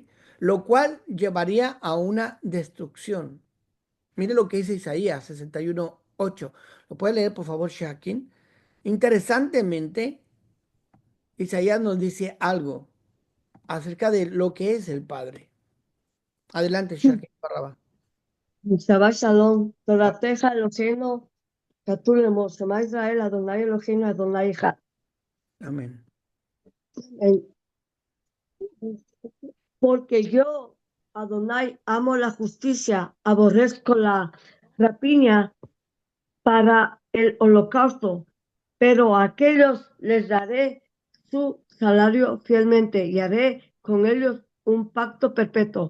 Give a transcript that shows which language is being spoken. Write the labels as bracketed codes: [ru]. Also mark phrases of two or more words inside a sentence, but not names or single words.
[es] Lo cual llevaría a una destrucción. Mire lo que dice Isaías 61:8. ¿Lo puede leer, por favor, Shakin? Interesantemente, Isaías nos dice algo acerca de lo que es el Padre. Adelante, Shaki Barraba. [he] שבת שלום, תורתך אלוקינו, כתוב לאמור, שמע ישראל, אדוני אלוקינו, אדוני אחד. [es] Amén. En- Porque yo, Adonai, amo la justicia, aborrezco la rapiña para el holocausto, pero a aquellos les daré su salario fielmente y haré con ellos un pacto perpetuo.